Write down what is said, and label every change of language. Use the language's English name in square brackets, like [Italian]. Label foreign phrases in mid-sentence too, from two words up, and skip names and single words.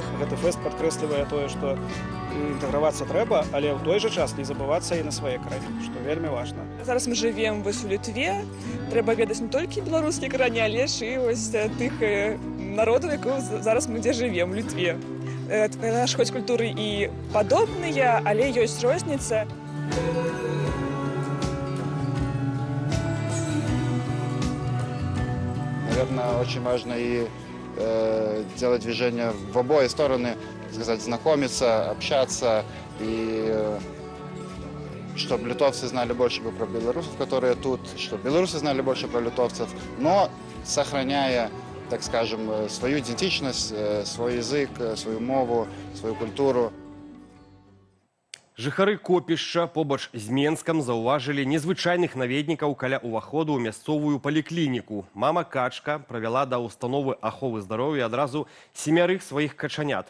[Belarusian] Гэты фэст падкрэслівае тое, што інтэгравацца трэба, але ў той жа час не забывацца і на свае краіны, што вельмі важна. Зараз мы живем вось у Літве. Трэба ведаць не толькі беларускія карані, але ж і вось тых народаў, якіх зараз мы дзе живем, у Літве. Наш хоць культуры і падобныя, але ёсць розніца. [Russian] Наверное, очень важно и делать движение в обои стороны, сказать, знакомиться, общаться, и чтобы литовцы знали больше про белорусов, которые тут, чтобы белорусы знали больше про литовцев, но сохраняя, так скажем, свою идентичность, свой язык, свою мову, свою культуру. [Belarusian] Жыхары Копішча побач з Менскам заўважылі незвычайных наведнікаў каля ўваходу ў мясцовую паліклініку. Мама качка правяла да ўстановы аховы здароўя адразу 7 сваіх качанят.